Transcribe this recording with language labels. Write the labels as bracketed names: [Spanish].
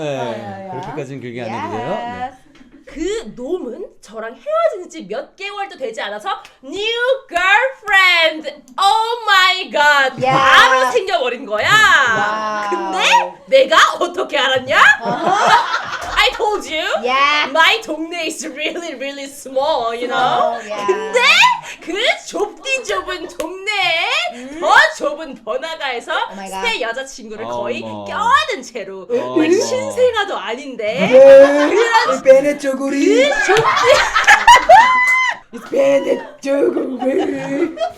[Korean] 네, 그렇게까지는 길게 안 해도 돼요. 네. 그 놈은 저랑 헤어진 지 몇 개월도 되지 않아서 [English] new girlfriend. Oh my god. [Korean] 야. 바로 생겨버린 거야. 와우. 근데 내가 어떻게 알았냐? [English] I told you. [Korean] 야. [English] My [Korean] 동네 [English] is really small, you know. [Korean] 근데 그 좁디 좁은 동네에 더 좁은 번화가에서 [English] Oh my God. [Korean] 새 여자친구를 어머. 거의 껴안은 채로 어머. 신생아도 아닌데 이 베네 쪼구리. 베네 쪼구리.